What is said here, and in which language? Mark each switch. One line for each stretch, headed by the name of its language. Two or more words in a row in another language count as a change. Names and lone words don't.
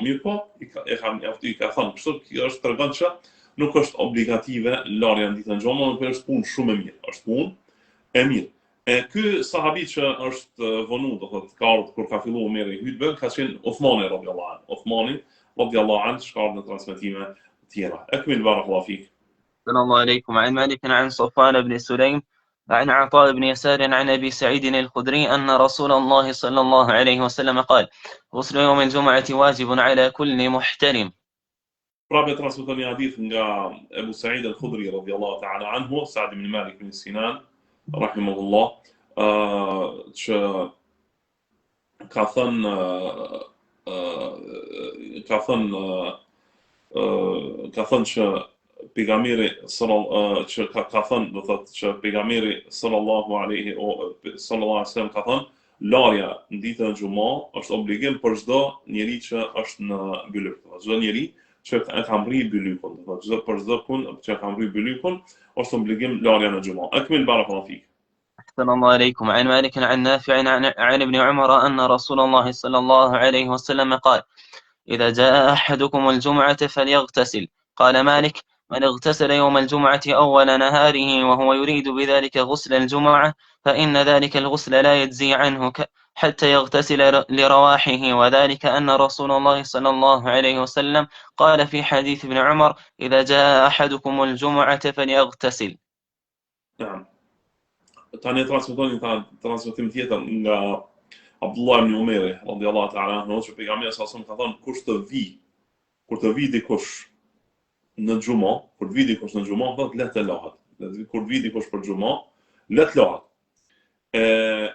Albanian: Mirë po, i ka thënë, kështu kjo është tregon që nuk është obligative larja në ditën e xumës, por është punë shumë e mirë, është punë e mirë. E ky sahabi që është vonu, do thotë, ka ardhur kur ka filluar Omeri hutbën, ka qenë Uthmani
Arabic: رضي الله عنه.
Albanian: Uthmani
Arabic: رضي الله عنه
Albanian: shka në transmetime tjera.
Arabic: أكمل بارك الله فيك. السلام عليكم. عن مالك عن صفوان بن سليم عن عطاء بن يسار عن أبي سعيد الخدري أن رسول الله صلى الله عليه وسلم قال: غسل يوم الجمعة واجب على كل محترم.
Albanian: Prapë transmeton një hadith nga Ebu Sa'id al-Khudri
Arabic: رضي الله تعالى عنه,
Albanian: Sa'd ibn Malik ibn Sinan rahimahullah, që ka thënë që pejgamberi
Arabic: صلى الله عليه وسلم
Albanian: ka thënë, larja në ditën e xumës është obligim për çdo njeri që është në bylyk. Çdo njeri që e ka mri bylykun, për çdo punë që e ka mri bylykun është obligim larja në xumës.
Arabic: أكمل بارك الله فيك. أحسن الله عليكم. عن مالك عن نافع عن ابن عمر أن رسول الله صلى الله عليه وسلم قال: إذا جاء أحدكم الجمعة فليغتسل. قال مالك: من اغتسل يوم الجمعة أول نهاره وهو يريد بذلك غسل الجمعة فإن ذلك الغسل لا يجزي عنه حتى يغتسل لرواحه، وذلك أن رسول الله صلى الله عليه وسلم قال في حديث ابن عمر: إذا جاء أحدكم الجمعة فليغتسل. نعم.
Albanian: Tani transmetim tjetër nga Abdullah ibn Umeri
Arabic: رضي الله تعالى عنه,
Albanian: që pejgamberi
Arabic: صلى الله عليه وسلم
Albanian: ka thënë, kur të vi dikush në xumë, thotë le të lahet. Kur vi dikush për xumë, le të lahet.